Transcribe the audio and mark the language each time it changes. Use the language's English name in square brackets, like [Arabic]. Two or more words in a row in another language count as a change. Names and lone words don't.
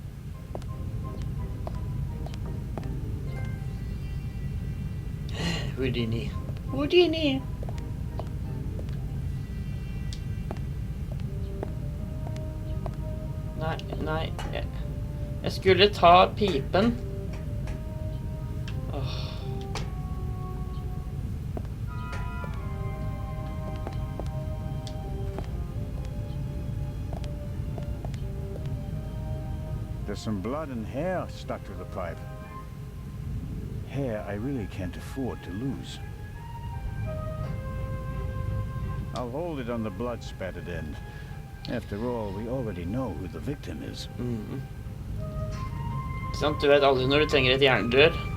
[Norwegian] Houdini. Houdini! Nei, jeg skulle ta pipen. [English] There's some blood and hair stuck to the pipe. Hair I really can't afford to lose. I'll hold it on the blood-spattered end. After all, we already know who the victim is. [Norwegian] Sant, du vet aldri når du trenger et jerndør.